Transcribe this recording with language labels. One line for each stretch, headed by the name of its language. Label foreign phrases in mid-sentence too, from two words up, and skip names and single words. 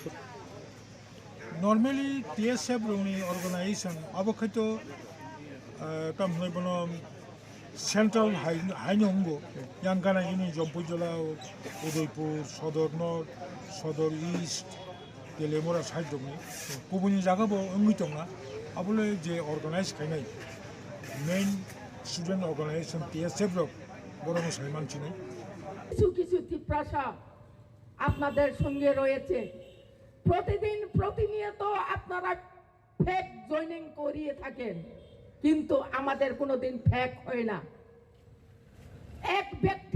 Kok Borok: नर्मेली TSF रंनि अर्गानाइजेशन अब खैतो तामनै बनो सेंट्रल हाइनंगो यांगाना इनि जम्पुजला उदयपुर सदर नर्थ सदर ईस्ट गेलेमरा साइड दंनि गुबुननि जागाबो ओंगै दंना अबले जे अर्गानाइज खायनाय
English: main student organisation
Kok Borok: TSF রক
Bangla: বড় মশাই মানছি না কিছু কিছু তিপ্রাসা আপনাদের সঙ্গে রয়েছে প্রতিদিন প্রতিনিয়ত আপনারা ফেক জয়েনিং করিয়ে থাকেন কিন্তু আমাদের কোনোদিন ফেক হয় না এক ব্যক্তি